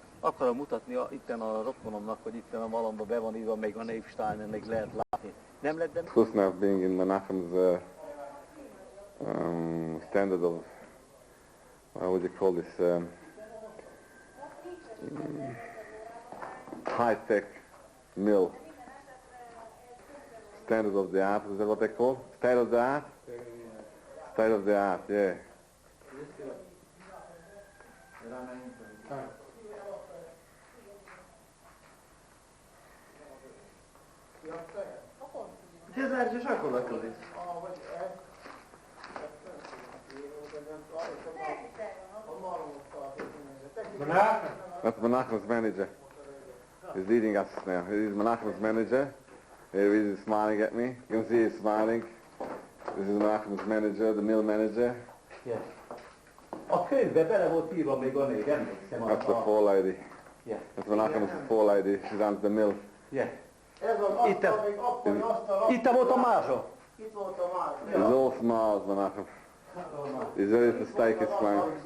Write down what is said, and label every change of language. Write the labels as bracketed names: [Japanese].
[Hungarian] Akarom mutatni itten a rokonomnak, hogy itten a Malomba be van írva, még a Névsteinen, még lehet látni. Nem lett, de... [English] Plus now being in Menachem's standard of, what would you call this, high-tech mill. Standard of the art, is that what they call? State of the art? State of the art, yeah. That's Menachem's manager. He's leading us now. He's Menachem's manager. Here he is smiling at me. You can see he's smiling. This is Menachem's manager, the mill manager. [Hungarian] A könyvbe bele volt írva még a név, emlékszem. [English] That's the four lady. Yeah. That's Menachem's four lady. She runs the mill. Yeah. [Hungarian] Ez az asztal még akkori asztal. Itt volt a mázsa. Itt volt a már. [English] He's all smiles, Menachem. He's ready to stake his claim.